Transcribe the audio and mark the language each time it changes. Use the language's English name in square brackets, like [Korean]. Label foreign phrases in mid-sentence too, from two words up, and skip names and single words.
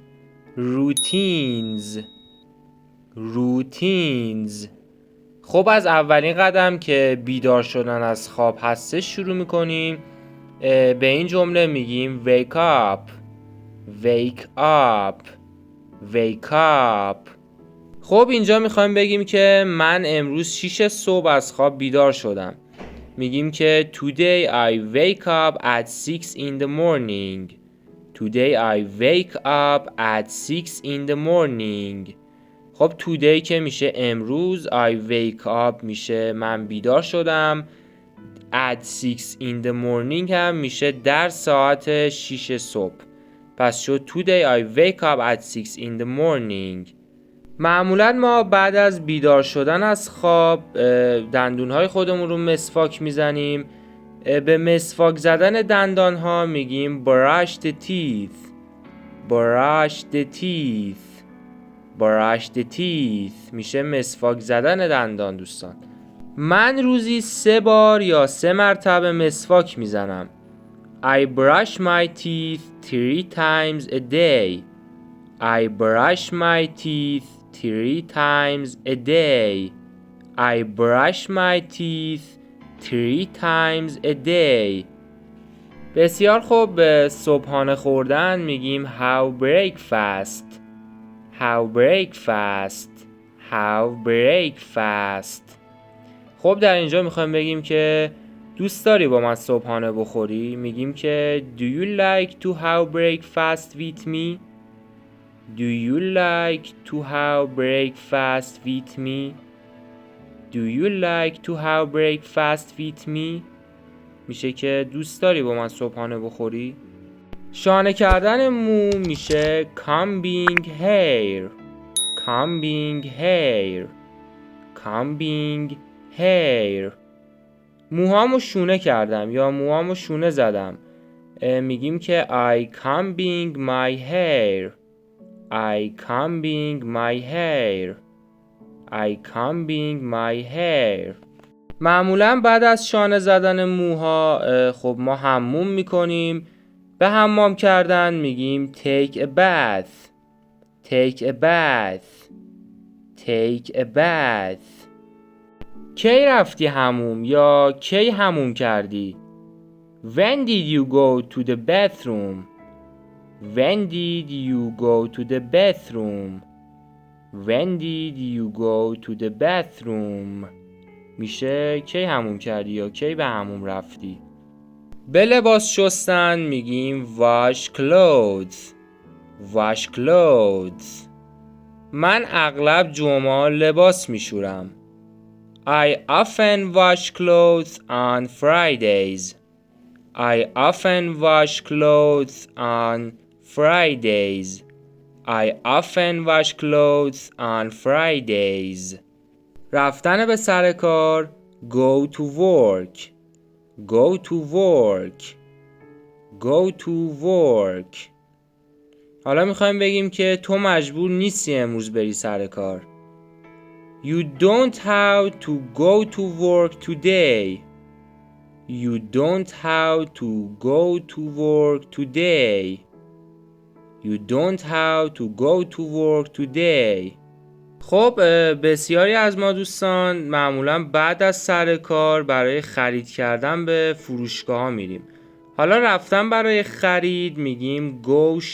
[Persian] خب از اولین قدم که بیدار شدن از خواب هستش شروع میکنیم. به این جمله میگیم [English] wake up. [Persian] خب اینجا میخوایم بگیم که من امروز 6 صبح از خواب بیدار شدم. میگیم که [English] today I wake up at 6 in the morning. [Persian] خب today که میشه امروز، [English] I wake up [Persian] میشه من بیدار شدم، [English] at 6 in the morning [Persian] هم میشه در ساعت 6 صبح. پس شد [English] today I wake up at 6 in the morning. [Persian] معمولا ما بعد از بیدار شدن از خواب دندونهای خودمون رو مسواک میزنیم. به مسواک زدن دندان ها میگیم [English] brush the teeth. [Persian] میشه مسواک زدن دندان. دوستان، من روزی 3 بار یا 3 مرتبه مسواک میزنم. [English] I brush my teeth 3 times a day. [Persian] بسیار خوب. به صبحانه خوردن میگیم [English] have breakfast. [Persian] خب در اینجا میخوایم بگیم که دوست داری با من صبحانه بخوری؟ میگیم که [English] do you like to have breakfast with me? [Persian] میشه که دوست داری با من صبحانه بخوری؟ شانه کردن مو میشه [English] combing hair. [Persian] موهامو شونه کردم یا موهامو شونه زدم. میگیم که [English] I combing my hair. [Persian] معمولا بعد از شانه زدن موها خب ما حموم میکنیم. به حمام کردن میگیم [English] take a bath. [Persian] کی رفتی حموم یا کی حموم کردی؟ [English] When did you go to the bathroom? [Persian] میشه کی حموم کردی یا کی به حموم رفتی. به لباس شستن میگیم [English] wash clothes. [Persian] من اغلب جمعه لباس میشورم. [English] I often wash clothes on Fridays. [Persian] رفتن به سر کار [English] go to work. [Persian] حالا میخوایم بگیم که تو مجبور نیستی امروز بری سر کار. [English] You don't have to go to work today. [Persian] خب بسیاری از ما دوستان معمولا بعد از سر کار برای خرید کردن به فروشگاه ها میریم. حالا رفتن برای خرید میگیم go